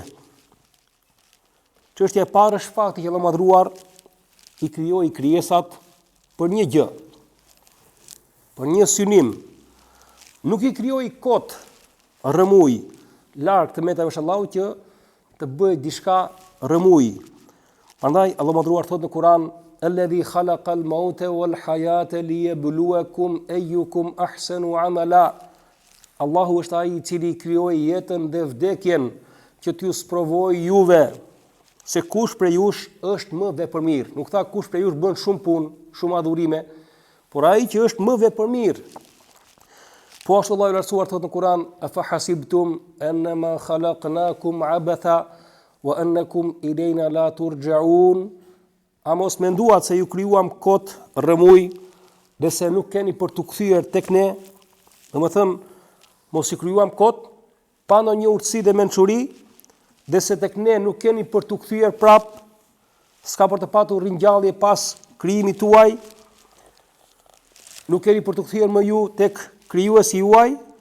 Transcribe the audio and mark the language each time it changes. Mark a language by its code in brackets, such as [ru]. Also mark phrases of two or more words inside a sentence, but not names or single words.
[sq] Çështja e parë është fakti që Allahu madhruar i krijoi krijesat për një gjë, për një synim. Nuk i krijoi kot, rëmuj, larg të metave Allahu që të bëjë diçka rëmuj. Prandaj Allahu madhruar thot në Kur'an: [ar] "الذي خلق الموت والحياة ليبلوكم أيكم أحسن عملا." [sq] Allahu është ai i cili krijoi jetën dhe vdekjen që t'ju sprovojë juve se kush prej jush është më vepërmir. Nuk tha kush prej jush bën shumë punë, shumë adhurime, por ai që është më vepërmir. Po ashtu Allahu i lartësuar thot në Kur'an: [ar] "أفحسبتم أنما خلقناكم عبثا وأنكم إلينا لا ترجعون." [sq] A mos menduat se ju krijuam kot rëmuj dhe se nuk keni për të kthyer tek ne? Domethënë, mos i krijuam kot pa ndonjë urtësi dhe mençuri, dhe se tek ne nuk keni për të kthyer prap, s'ka për të patur ringjallje pas krijimit tuaj, nuk keni për të kthyer më ju tek krijuesi juaj.